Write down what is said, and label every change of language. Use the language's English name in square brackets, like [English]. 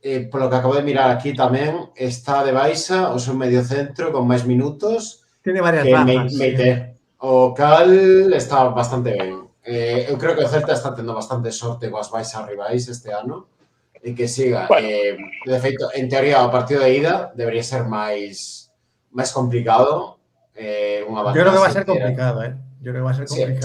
[Galician] Polo que acabo de mirar aquí tamén, está de Baixa, o seu medio centro con máis minutos. [Spanish] Tiene varias bajas. [Galician] O cal está bastante ben. Eu creo que o Celta está tendo bastante sorte coas baixas rivais este ano e que siga. De feito, en teoría, o partido de ida debería ser máis complicado. [Spanish] Yo creo que va a ser complicado, Yo creo que va a ser complicado.